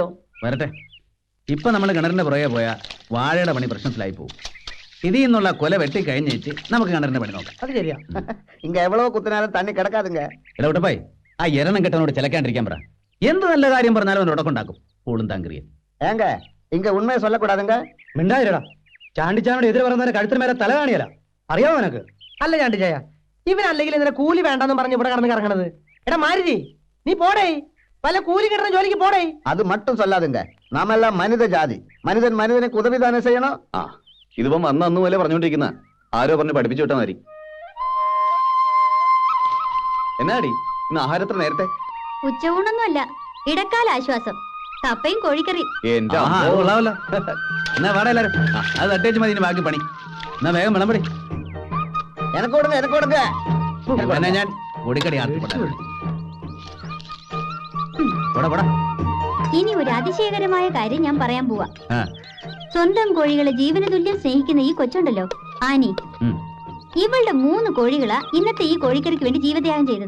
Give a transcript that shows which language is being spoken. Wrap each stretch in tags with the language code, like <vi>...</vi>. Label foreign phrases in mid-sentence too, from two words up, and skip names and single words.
<ml>വരട്ടെ. ഇപ്പൊ നമ്മൾ കിണറിന്റെ പുറകെ പോയാ വാഴയുടെ പണി പ്രശ്നത്തിലായി പോകും. ഇതിൽ നിന്നുള്ള കൊല വെട്ടി കഴിഞ്ഞേച്ച് നമുക്ക് കിണറിന്റെ പണി നോക്കാം. അത് ശരിയാ.</ml> <ta>இங்க எவ்வளோ குத்தினாலும் தண்ணி கிடக்காதுங்க.</ta> <ml>ഇടപെട്ടപ്പായി ആ എരണം കെട്ടനോട് ചിലക്കാണ്ടിരിക്കാൻ പറ. എന്ത് നല്ല കാര്യം പറഞ്ഞാലും അവൻ ഉടക്കുണ്ടാക്കും. പൂളും താങ്കരിയെ</ml> <ta>ஏங்க இங்க உண்மையை சொல்லக்கூடாதுங்க.</ta> <ml>മിണ്ടാതിരടാ. ചാണ്ടിച്ചാനോട് എതിര് പറയുന്നവരെ കഴുത്തിന് മേലെ തല കാണിയല്ല. അറിയാമോ നിനക്ക്? അല്ല ചാണ്ടിച്ചായ, ഇവനല്ലെങ്കിൽ ഇതിനെ കൂലി വേണ്ടെന്ന് പറഞ്ഞ് ഇവിടെ കടന്ന് കറങ്ങണത്. എടാ മാരുതി, നീ പോടേ, പല കൂലി കിട്ടുന്ന ജോലിക്ക് പോടേ.</ml> <ta>அது மட்டும் சொல்லாதுங்க. நாம எல்லாம் மனித ஜாதி. மனிதன் மனிதனுக்கு உதவி தானே செய்யணும்.</ta> <ml>ആ ഇതിപ്പം അന്ന് പോലെ പറഞ്ഞുകൊണ്ടിരിക്കുന്ന ആരോ പറഞ്ഞ് പഠിപ്പിച്ചു വിട്ടാൽ മതി. എന്നാടി ഇന്ന് ആഹാരത്തിന് നേരത്തെ? ഉച്ചയൂണൊന്നുമല്ല, ഇടക്കാല ആശ്വാസം. കപ്പയും കോഴിക്കറി. എന്നാ വാടാ എല്ലാരും. അത് തട്ടേച്ച് മതി ബാക്കി പണി. എന്നാ വേഗം വിളമ്പടി.</ml> <ta>எனக்கு கொடுங்க, எனக்கு கொடுங்க.</ta> <ml>എന്നാ ഞാൻ പൊടിക്കടി ഇനി ഒരു അതിശയകരമായ കാര്യം ഞാൻ പറയാൻ പോവാ. സ്വന്തം കോഴികളെ ജീവന തുല്യം സ്നേഹിക്കുന്ന ഈ കൊച്ചുണ്ടല്ലോ ആനി, ഇവളുടെ 3 കോഴികളാ ഇന്നത്തെ ഈ കോഴിക്കറിക്ക് വേണ്ടി ജീവത്യാഗം ചെയ്തത്.</ml>